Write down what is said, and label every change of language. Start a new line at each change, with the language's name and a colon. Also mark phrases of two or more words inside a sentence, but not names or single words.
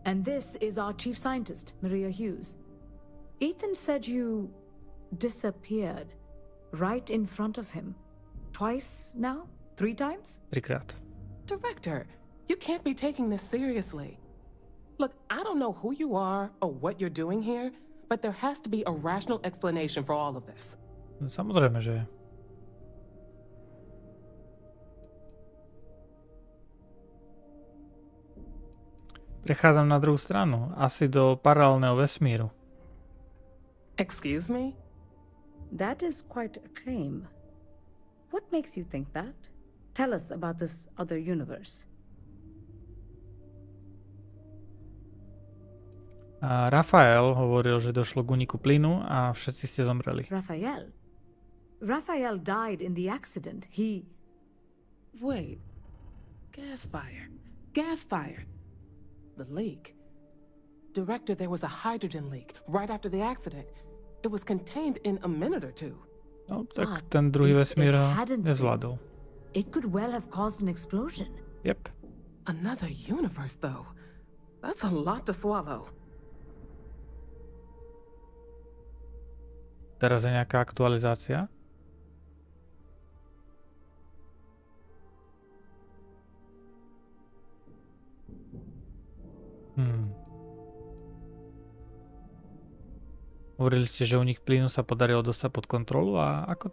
English: And this is our chief scientist, Maria Hughes. Ethan said you disappeared right in front of him. Twice now? 3 times?
Slovak: 3-krát.
English: Director, you can't be taking this seriously. Look, I don't know who you are or what you're doing here, but there has to be a rational explanation for all of this.
Slovak: Samozrejme, že je. Prechádzam na druhú stranu, asi do paralelného vesmíru.
English: Excuse me? That is quite a claim. What makes you think that? Tell us about this other universe.
Slovak: A Rafael hovoril, že došlo k úniku plynu a všetci ste zomreli.
English: Rafael died in the accident. He... Wait. Gas fire. Gas fire. The leak. Director, there was a hydrogen leak right after the accident. It was contained in a minute or two. No,
Slovak: tak ten druhý vesmír nezvládol.
English: It could well have caused an explosion. Yep. Another universe, though. That's a lot to swallow.
Slovak: Teraz je nejaká aktualizácia. Hovorili ste, že únik plynu sa podarilo dostať pod kontrolu a ako?